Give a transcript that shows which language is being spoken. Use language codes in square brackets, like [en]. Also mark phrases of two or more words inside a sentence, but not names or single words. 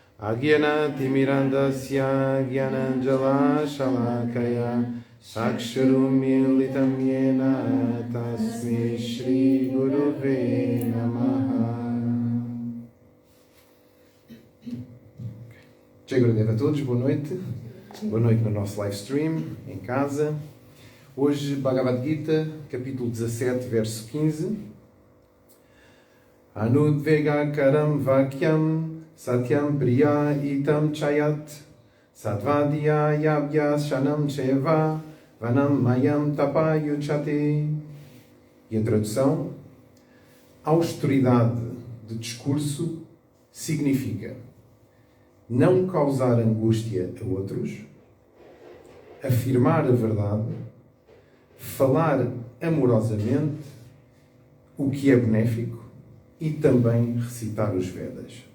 [sa] Agyana Timirandasya Gyananjala Shalakaya Saksharumilitam Yena Tasmai Shri Guruve Namaha. Jai Gurudev [pt] a todos, boa noite. Boa noite no nosso live stream, em casa. Hoje, Bhagavad Gita, capítulo 17, verso 15. [sa] Anudvegakaram vakyam satyam priya itam chayat sadvadya yabya shanam cheva vanam mayam tapayuchate. [pt] E a tradução? Austeridade de discurso significa não causar angústia a outros, afirmar a verdade, falar amorosamente, o que é benéfico, e também recitar os Vedas.